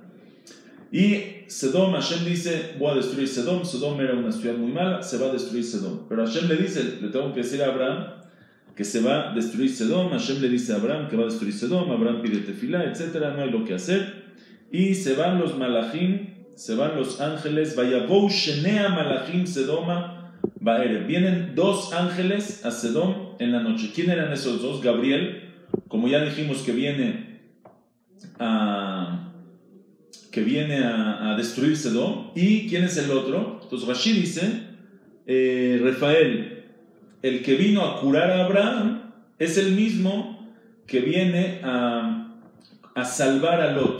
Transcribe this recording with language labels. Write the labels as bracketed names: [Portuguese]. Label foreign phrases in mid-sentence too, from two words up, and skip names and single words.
[Spanish] Y Sedom, Hashem dice, voy a destruir Sedom. Sedom era una ciudad muy mala, se va a destruir Sedom. Pero Hashem le dice, le tengo que decir a Abraham que se va a destruir Sedom. Hashem le dice a Abraham que va a destruir Sedom. Abraham pide tefilá, etc. No hay lo que hacer. Y se van los malachim, se van los ángeles. [Hebrew] ויבאו שני מלאכים סדמה בערב. [Spanish] Vienen 2 ángeles a Sedom en la noche. ¿Quién eran esos 2? Gabriel, como ya dijimos, que viene a destruir Sedom. ¿Y quién es el otro? Entonces Rashi dice, Rafael, el que vino a curar a Abraham, es el mismo que viene a salvar a Lot.